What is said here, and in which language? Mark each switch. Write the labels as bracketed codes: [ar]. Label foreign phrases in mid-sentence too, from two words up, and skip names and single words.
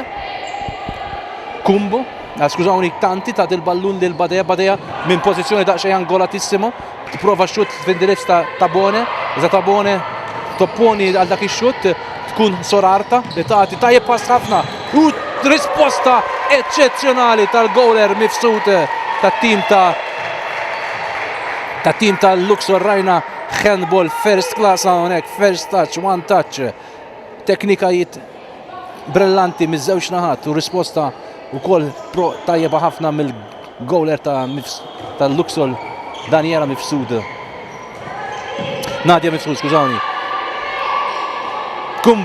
[mt] Kumbo, skużawni, Tanti ta' il-ballun lil Badea, Badea minn pożizzjoni daqsxejn angolatissima, tipprova xut f'indirizz ta' Tabone, iżda Tabone topponi għal dak ix-xut tkun Sorarta li tagħti tajjeb pass ħafna u risposta eċċezzjonali tal-goaler mifsud tat-tim tal-Luxor rajna [en] handball first class [mt] hawnhekk, [en] first touch, one touch. [mt] Teknikajiet brillanti miż-żewġ naħat u risposta wkoll tajjeba ħafna mill-goaler tal-Luxor Daniela Mifsud. Nadia Mifsud, skużawni. Kumbo.